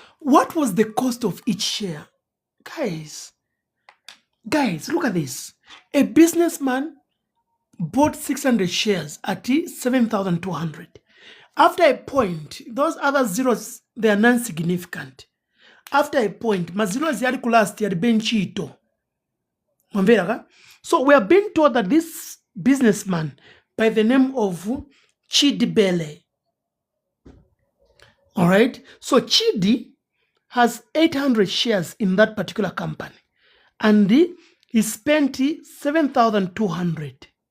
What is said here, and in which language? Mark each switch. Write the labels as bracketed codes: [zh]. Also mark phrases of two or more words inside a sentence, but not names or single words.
[en] What was the cost of each share? Guys, look at this. A businessman bought 600 shares at 7,200. After a point, those other zeros, they are non-significant. After a point, [bem] mazeros yali kulast yali benchito. [en] So we are being told that this businessman by the name of Chidi Bele. All right. So Chidi has 800 shares in that particular company. And he spent 7,200.